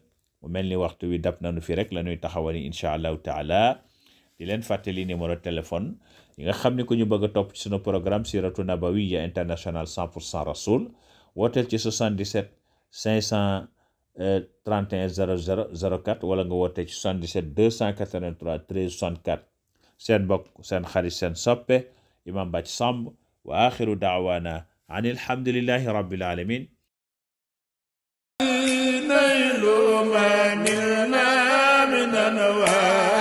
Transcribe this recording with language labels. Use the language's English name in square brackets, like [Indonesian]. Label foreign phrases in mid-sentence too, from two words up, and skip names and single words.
[Wolof] mu mel ni waxtu wi dab nañu fi rek la ñuy taxawali [Arabic] إن شاء الله تعالى [Wolof] di leen fàttali [French] numéro téléphone [Wolof] yi nga xam ne ko ñu bëgg a topp ci sunu programme siratu nabawiya international 100% rasul wooteel ci 77 531 00 04 wala nga wootee ci 77 283 13 64 seen mbokk seen xarit seen soppe Imam Bathie Samb [Arabic] وآخر دعوانا أن الحمد لله رب العالمين. نيل ما نلنا من أنوار